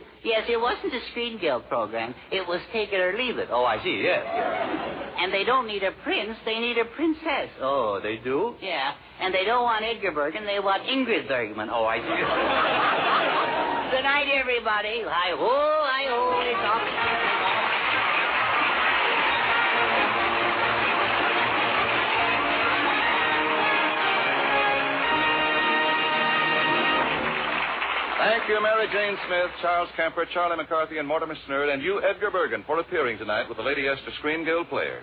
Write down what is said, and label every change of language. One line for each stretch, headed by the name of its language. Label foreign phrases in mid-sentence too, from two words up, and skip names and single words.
English: Yes, it wasn't a Screen Guild program. It was Take It or Leave It. Oh, I see, yes. And they don't need a prince, they need a princess. Oh, they do? Yeah, and they don't want Edgar Bergen, they want Ingrid Bergman. Oh, I see. Good night, everybody. Hi-ho, hi-ho. It's off. Thank you, Mary Jane Smith, Charles Kempe, Charlie McCarthy, and Mortimer Snerd, and you, Edgar Bergen, for appearing tonight with the Lady Esther Screen Guild players.